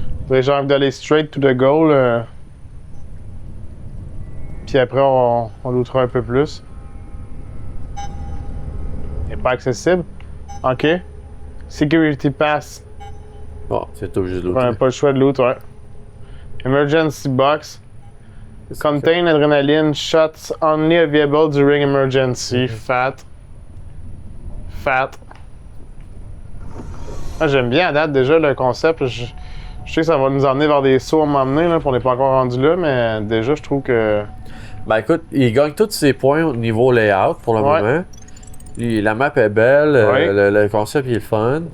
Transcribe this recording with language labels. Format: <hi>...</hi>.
<fr>J'ai envie d'aller</fr> <en>straight to the goal.</en> <fr>Puis après, on lootera un peu plus. Il n'est pas accessible. Ok. Security Pass. Bon, c'est obligé de Ouais, looter. pas le choix de loot, ouais.</fr> <en>Emergency Box.</en> <fr>Qu'est-ce que ça fait?</fr> <en>Contain adrenaline shots only available during emergency. Fat. Fat.</en> <fr>Ah, j'aime bien à date déjà le concept. Je sais que ça va nous emmener vers des sauts à m'emmener, là, puis on n'est pas encore rendu là, mais déjà, je trouve que. Ben écoute, il gagne tous ses points au niveau layout pour le moment. La map est belle, le concept il est le fun.</fr>